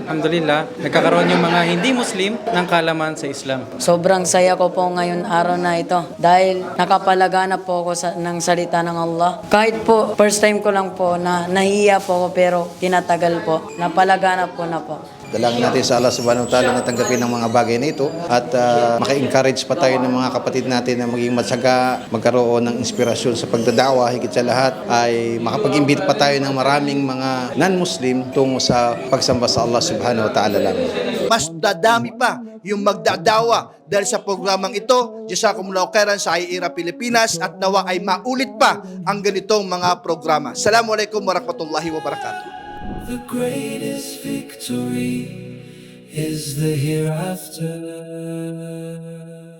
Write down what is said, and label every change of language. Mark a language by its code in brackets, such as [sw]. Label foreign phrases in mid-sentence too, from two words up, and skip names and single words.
[tl] Alhamdulillah, nagkakaroon yung mga hindi Muslim ng kalaman sa Islam. Sobrang saya ko po ngayon araw na ito dahil nakapalaganap po ako ng salita ng Allah. Kahit po [en] first time [tl] ko lang po na nahiya po ako pero tinatagal po. Napalaganap ko na po. Dalangin natin sa Allah [ar] سبحانه وتعالى [tl] na tanggapin ang mga bagay na ito at maka-encourage pa tayo ng mga kapatid natin na maging matyaga, magkaroon ng inspirasyon sa pagdadawa. Higit sa lahat ay makapag-imbita pa tayo ng maraming mga non-Muslim tungo sa pagsamba sa Allah [ar] سبحانه وتعالى [tl] lang. Mas dadami pa yung magdadawa dahil sa programang ito. [ar] جزاكم الله خيرا [tl] sa IIRA Pilipinas at nawa ay maulit pa ang ganitong mga programa. [ar] السلام عليكم ورحمة الله وبركاته. [en] The greatest victory is the hereafter.